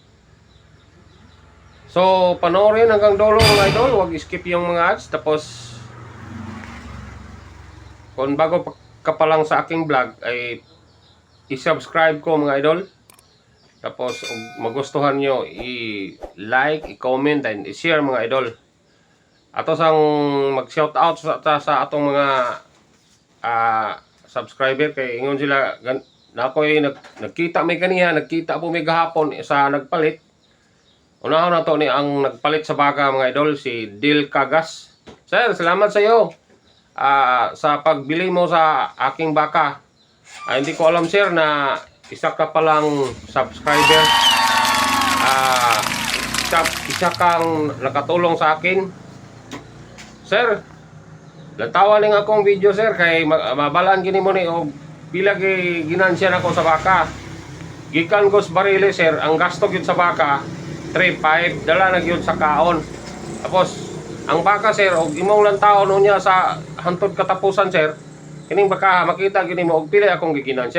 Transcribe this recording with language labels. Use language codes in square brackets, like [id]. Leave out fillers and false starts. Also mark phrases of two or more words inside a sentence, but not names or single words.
[tl] So panoorin hanggang dulo mga idol, huwag skip yung mga ads. Tapos kung bago ka pa lang sa aking vlog ay i-subscribe ko mga idol. Tapos magustuhan nyo, [en] i-like, i-comment, and i-share [tl] mga idol. [ceb] Ato sang mag-shoutout sa atong mga subscriber, kay ingon sila na ako'y nagkita may kaniya, nagkita po may gahapon sa nagpalit. Unahon na to ni ang nagpalit sa baka mga idol, si Dil Cagas. [tl] Sir, salamat sa iyo sa pagbili mo sa aking baka. Hindi ko alam sir na isa ka palang subscriber. Isa kang nakatulong sa akin. Sir, [ceb] lantawan ning akong video sir, kay mabalaan gini mo ni og pila ginansya nako sa baka. Gikan ko sa Barili sir, ang gasto gyud sa baka 3.5, dala na gyud sa kaon. Tapos ang baka sir, og imong lantawon unya sa hantod katapusan sir, kining baka makita gini mo og pila akong giginansya.